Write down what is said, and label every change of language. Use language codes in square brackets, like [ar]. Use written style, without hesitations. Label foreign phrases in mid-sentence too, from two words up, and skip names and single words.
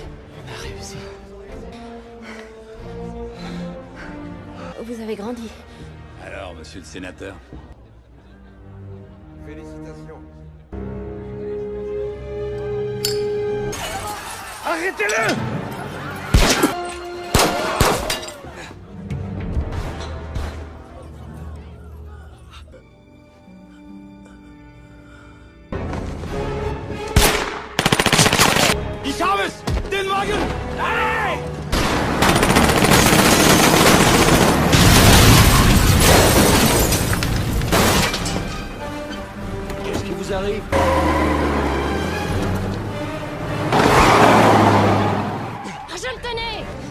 [fr] On a réussi. Vous avez grandi. Alors, monsieur le sénateur? Félicitations. Arrêtez-le! [de] Ich habe es! Den Wagen! [fr] Allez! Qu'est-ce qui vous arrive? Je le tenais!